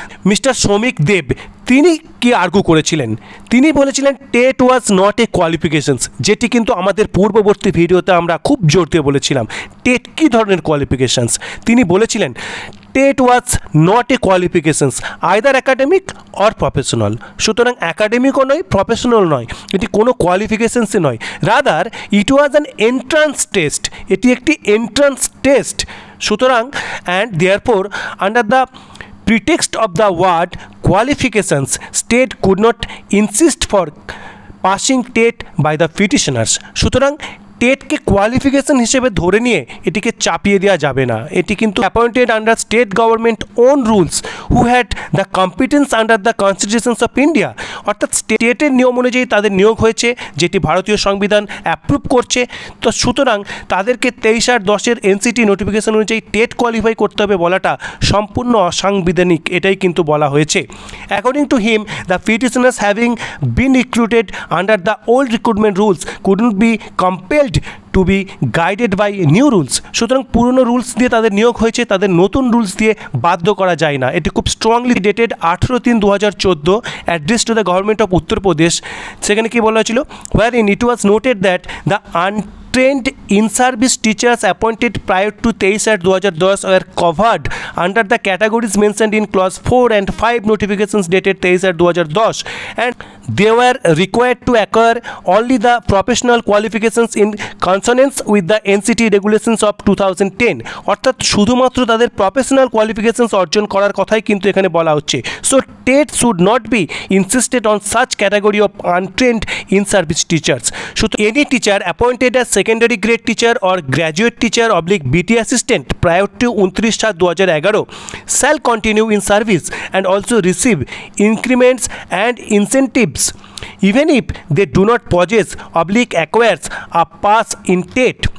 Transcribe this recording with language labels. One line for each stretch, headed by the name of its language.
Bangla: Mister শ্রমিক দেব তিনি কি আর্গু করেছিলেন, তিনি বলেছিলেন
English: TET was not a qualifications,
Bangla: যেটি কিন্তু আমাদের পূর্ববর্তী ভিডিওতে আমরা খুব জোর দিয়ে বলেছিলাম টেট কী ধরনের কোয়ালিফিকেশনস। তিনি বলেছিলেন
English: TET was not a qualifications either academic or professional.
Bangla: সুতরাং অ্যাকাডেমিকও নয়, প্রফেশনাল নয়, এটি কোনো কোয়ালিফিকেশনসই নয়,
English: rather it was an entrance test,
Bangla: এটি একটি এন্ট্রান্স টেস্ট।
English: সুতরাং and therefore under the pretext of the word qualifications, state could not insist for passing TET by the petitioners। সুতরাং
Bangla: টেটকে কোয়ালিফিকেশন হিসেবে ধরে নিয়ে এটিকে চাপিয়ে দেওয়া যাবে না। এটি কিন্তু
English: appointed under state government own rules who had the competence under the constitutions of India,
Bangla: অর্থাৎ স্টেটের নিয়ম অনুযায়ী তাদের নিয়োগ হয়েছে, যেটি ভারতীয় সংবিধান অ্যাপ্রুভ করছে। তো সুতরাং তাদেরকে 23/10 এনসিটি নোটিফিকেশন অনুযায়ী টেট কোয়ালিফাই করতে হবে বলাটা সম্পূর্ণ অসাংবিধানিক, এটাই কিন্তু বলা হয়েছে।
English: According to him, the petitioners having been recruited under the old recruitment rules couldn't be compelled to be guided by new rules.
Bangla: সুতরাং পুরনো রুলস দিয়ে তাদের নিয়োগ হয়েছে, তাদের নতুন রুলস দিয়ে বাধ্য করা যায় না। এটি খুব
English: Strongly dated 18/3/2014, address to the government of Uttar Pradesh.
Bangla: সেখানে কি বলা হয়েছিল,
English: where in it was noted that the trained in-service teachers appointed prior to 23/2010 were covered under the categories mentioned in clause 4 and 5 notifications dated 23/2010, and they were required to acquire only the professional qualifications in consonance with the NCT regulations of 2010,
Bangla: অর্থাৎ শুধুমাত্র তাদের professional qualifications অর্জন করার কথাই কিন্তু এখানে বলা হচ্ছে।
English: So TET should not be insisted on such category of untrained in service teachers. শুধু any teacher appointed as secondary grade teacher or graduate teacher / BT assistant prior to 29/2011 shall continue in service and also receive increments and incentives even if they do not possess / acquires a pass in TET।